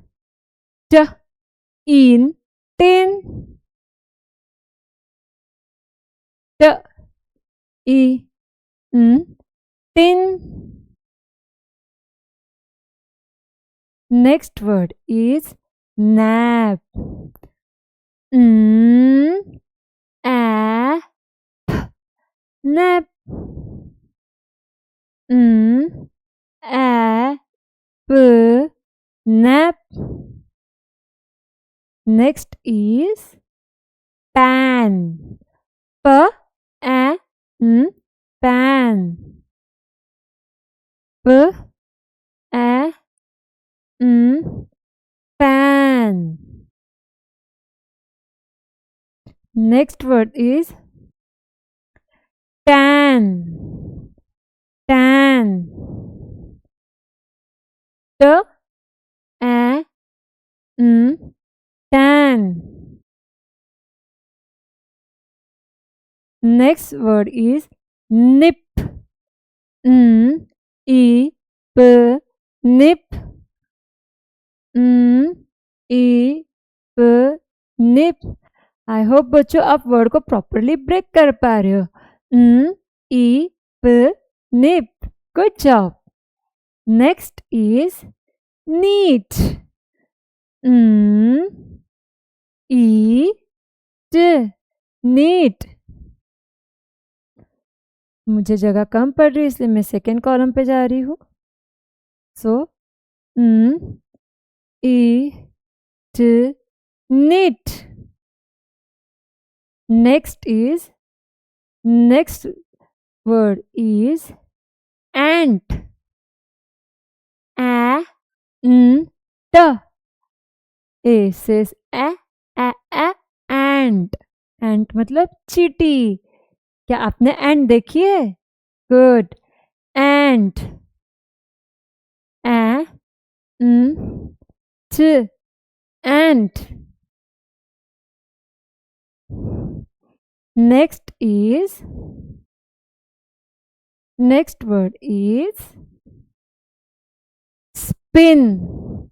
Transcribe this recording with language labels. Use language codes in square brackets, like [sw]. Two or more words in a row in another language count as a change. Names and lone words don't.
[en] T, in, tin. T, E, n, tin. Next word is nap. N, a, p, nap. N, a, p, nap. Next is pan. P, a, n, pan. P, a, n, pan. Next word is tan. Tan. T, a, n, tan. Next word is nip. N, e, p, nip. N, e, p, nip. I hope [hi] बच्चों आप वर्ड को प्रॉपरली ब्रेक कर पा रहे हो। [en] N, e, p, nip. Good job. Next is neat. N, e, t, neat. [hi] मुझे जगह कम पड़ रही है इसलिए मैं [en] second column [hi] पे जा रही हूँ। [en] So n, e, t, neat. Next word is ant. A, n, t. A says a, ant. [hi] Ant मतलब चींटी। क्या आपने ant देखी है? [en] Good. Ant. A, n, t. Ant. Next word is spin.